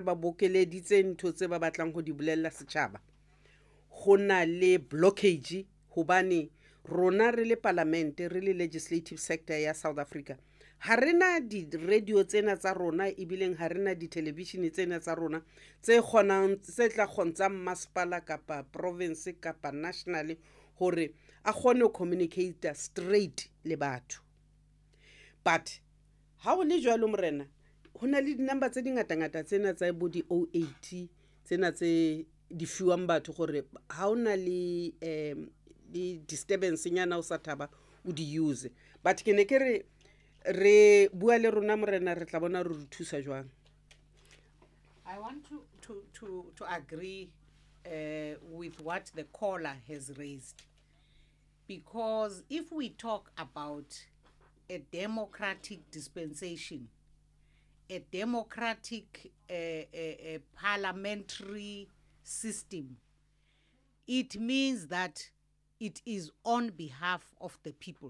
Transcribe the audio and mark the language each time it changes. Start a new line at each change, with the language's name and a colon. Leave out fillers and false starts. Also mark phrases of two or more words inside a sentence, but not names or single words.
Southern Sotho: ba bokeleditse ntho tse ba batlang go di bolella setšhaba go na le blockage hobane rona re le parliament re le
English: legislative sector
Southern Sotho: ya South Africa ha rena di radio tsena tsa rona ebileng ha rena di television tsena tsa rona tse khonang tse tla khontsa masipala kapa province kapa national hore a khone
English: communicate straight
Southern Sotho: le batho but ha o le jwalo morena hona le di-number tse dingata-ngata tsena tsa bo di 080 tsena tse di fiwang batho gore ha ona le disturbance nyana o sa thaba o di use but ke ne ke re bua le rona morena re tla bona re thusa jwang.
English: I want to agree with what the caller has raised, because if we talk about a democratic dispensation, a democratic parliamentary system, it means that it is on behalf of the people.